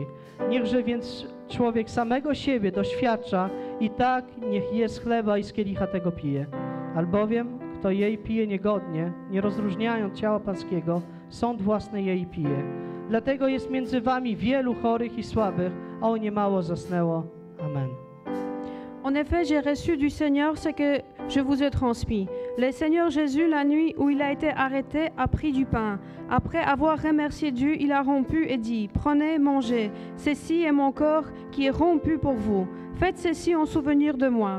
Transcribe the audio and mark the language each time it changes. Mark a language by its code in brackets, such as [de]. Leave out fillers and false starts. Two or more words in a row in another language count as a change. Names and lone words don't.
[pl] Niechże więc człowiek samego siebie doświadcza i tak niech je z chleba i z kielicha tego pije. Albowiem kto jej pije niegodnie, nie rozróżniając ciała Pańskiego, sąd własny jej pije. Dlatego jest między wami wielu chorych i słabych, a o niemało zasnęło. Amen. [fr] En effet, j'ai reçu du Seigneur ce que je vous ai transmis. Le Seigneur Jésus, la nuit où il a été arrêté, a pris du pain. Après avoir remercié Dieu, il a rompu et dit: prenez, mangez. Ceci est mon corps qui est rompu pour vous. Faites ceci en souvenir de moi.